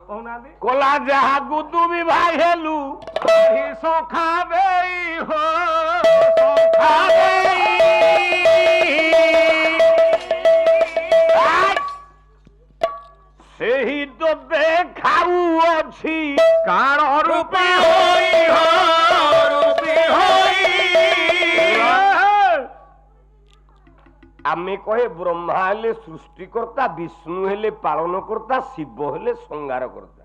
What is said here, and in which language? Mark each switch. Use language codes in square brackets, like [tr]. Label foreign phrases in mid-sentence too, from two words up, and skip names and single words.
[or] କଳା ଯାହାକୁ ତୁମେ ଭାଇ ହେଲୁ ସଖା ଦେଇ ହୋ ସଖା ଦେଇ ସେହି ତ ଦେଖାଉଅଛି କାଳ ରୂପୀ ହୋଇ ରୂପୀ ହୋଇ ଆମେ କହେ ବ୍ରହ୍ମା ହେଲେ ସୃଷ୍ଟିକର୍ତ୍ତା ବିଷ୍ଣୁ ହେଲେ ପାଳନ କର୍ତ୍ତା ଶିବ ହେଲେ ସଂହାର କର୍ତ୍ତା